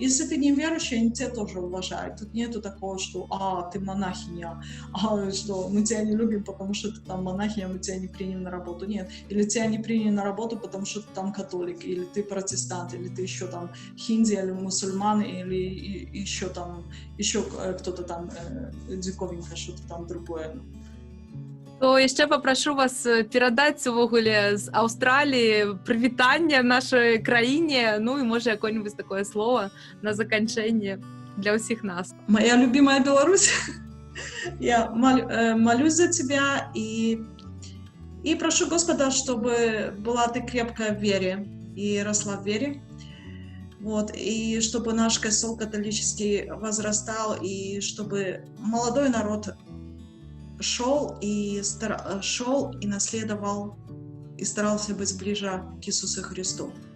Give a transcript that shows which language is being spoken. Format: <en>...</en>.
<ru>Если ты не верующий, они тебя тоже уважают. Тут нету такого, что ты монахиня, что мы тебя не любим, потому что ты там монахиня, мы тебя не приняли на работу. Нет. Или тебя не приняли на работу, потому что ты там католик, или ты протестант, или ты еще там хинди, или мусульман, или еще кто-то там диковинка, что-то там другое.</ru> <be>То яшчэ папрашу вас перадаць увогуле з Аўстраліі прывітанне нашай краіне, ну і можа якое-нибудь такое слово на заканчэнне для ўсіх нас.</be> <ru>Моя любимая Беларусь, я молюсь за тебя и прошу Господа, чтобы была ты крепкая в вере и росла в вере, вот, и чтобы наш костел католический возрастал, и чтобы молодой народ шел и наследовал, и старался быть ближе к Иисусу Христу.</ru>